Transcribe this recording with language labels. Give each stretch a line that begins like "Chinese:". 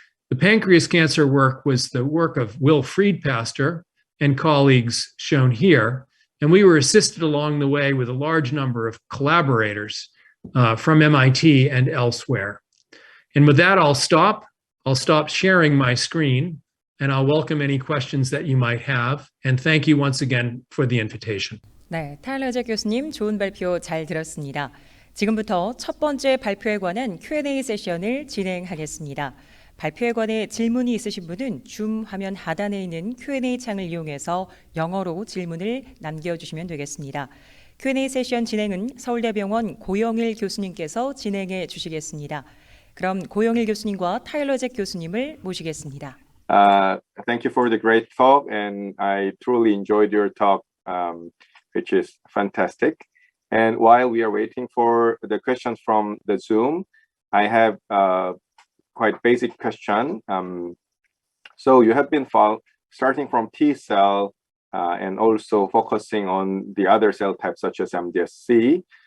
English: The pancreas cancer work was the work of Will Friedpaster and colleagues shown here, and we were assisted along the way with a large number of collaborators from MIT and elsewhere. And with that, I'll stop sharing my screen, and I'll welcome any questions that you might have. And thank you once again for the invitation.
Korean: 네, 타일러 잭 교수님 좋은 발표 잘 들었습니다. 지금부터 첫 번째 발표에 관한 Q&A 세션을 진행하겠습니다. 발표에 관해 질문이 있으신 분은 줌 화면 하단에 있는 Q&A 창을 이용해서 영어로 질문을 남겨주시면 되겠습니다. Q&A 세션 진행은 서울대병원 고영일 교수님께서 진행해 주시겠습니다. 그럼 고영일 교수님과 타일러 잭 교수님을 모시겠습니다.
English: Thank you for the great talk, and I truly enjoyed your talk, which is fantastic. And while we are waiting for the questions from the Zoom, I have quite basic question. So you have been starting from T cell and also focusing on the other cell types such as MDSC.